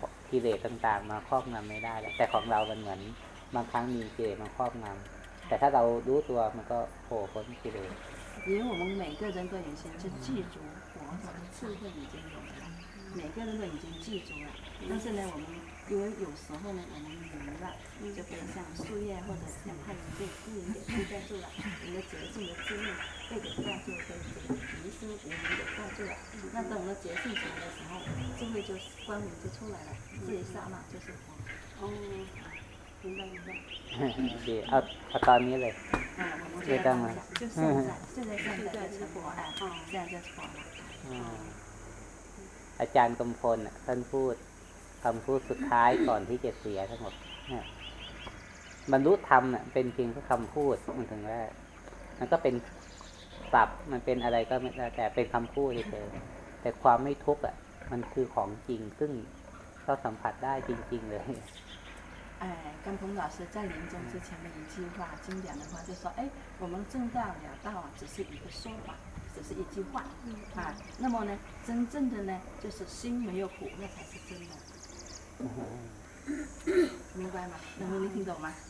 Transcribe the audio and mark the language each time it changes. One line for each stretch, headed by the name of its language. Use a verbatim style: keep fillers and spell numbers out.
Thai: กิเลสต่างๆมาครอบงำไม่ได้แล้วแต่ของเรามันเหมือนบางครั้งมีกิเลสมาครอบงำแต่ถ้าเรารู้ตัวมันก็โผล่พ้นกิเลส
Chinese: 因为我们每个人都已经就记住佛陀的智慧已经有了每个人都已经记住了但是呢我们因为有时候呢我们迷了就被像树叶或者像太阳被阴影给覆盖住了我们的觉性的智慧被给盖住被迷失无明给盖住了那等我们觉性起来的时候智慧就光明就出来了这一刹那就是佛哦明白明白对啊啊
Thai: ตอนนี้เลย อ่า เรียกกันมา
Chinese: 就现在现在现在就是佛啊现在就是佛
Thai: อาจารย์กำพลน่ะท่านพูดคำพูดสุดท้ายก่อนที่จะเสียทั้งหมดเนี่ยบรรลุธรรมน่ะเป็นเพียงแค่คำพูดมันถึงว่ามันก็เป็นปรับมันเป็นอะไรก็ไม่แต่เป็นคำพูดเฉยๆแต่ความไม่ทุกข์อ่ะมันคือของจริงซึ่งเราสัมผัสได้จริงๆเลย
Chinese: 哎，甘鹏老师在临终之前的一句话，经典的话就说：“哎，我们证道了道啊，只是一个说法，只是一句话啊。那么呢，真正的呢，就是心没有苦，那才是真的。明白吗？能不能听懂吗？